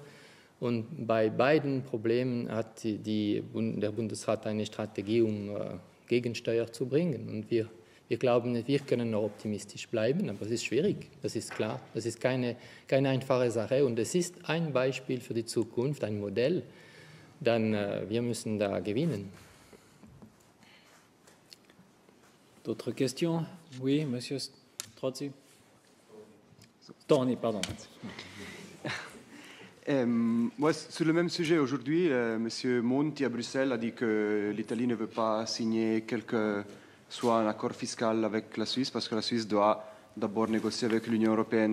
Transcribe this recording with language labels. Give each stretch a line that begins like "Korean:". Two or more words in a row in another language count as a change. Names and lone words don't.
German: Und bei beiden Problemen hat der Bundesrat eine Strategie, um Gegensteuer zu bringen. Und wir glauben, wir können noch optimistisch bleiben, aber es ist schwierig, das ist klar. Das ist keine einfache Sache und es ist ein Beispiel für die Zukunft, ein Modell. Dann wir müssen da gewinnen.
French: D'autres questions? Oui, Monsieur Strozzi. Tony, pardon. Moi, sur le même sujet, aujourd'hui, M. Monti à Bruxelles a dit que l'Italie ne veut pas signer soit un accord fiscal avec la Suisse parce que la Suisse doit d'abord négocier avec l'Union européenne.